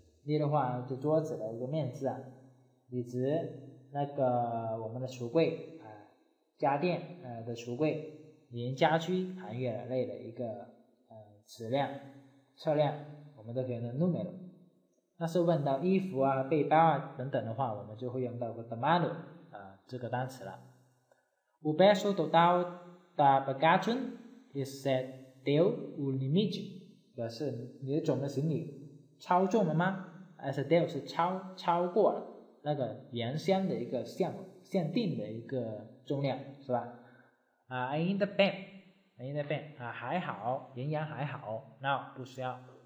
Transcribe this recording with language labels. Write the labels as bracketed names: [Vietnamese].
[Chinese] 例的话就桌子的一个面值以指那个我们的橱柜家电的橱柜，连家居行业类的一个尺量测量，我们都可以用 numero。但是问到衣服背包等等的话，我们就会用到个 tamanho这个单词了。 [Portuguese] O peso total da bagagem excedeu o limite， [Chinese] 表示你的总的行李超重了吗？ excedeu 是超过了那个原先的一个限定的一个重量，是吧？ [Portuguese] ainda bem [Chinese] 还好，仍然还好 ，no 不需要。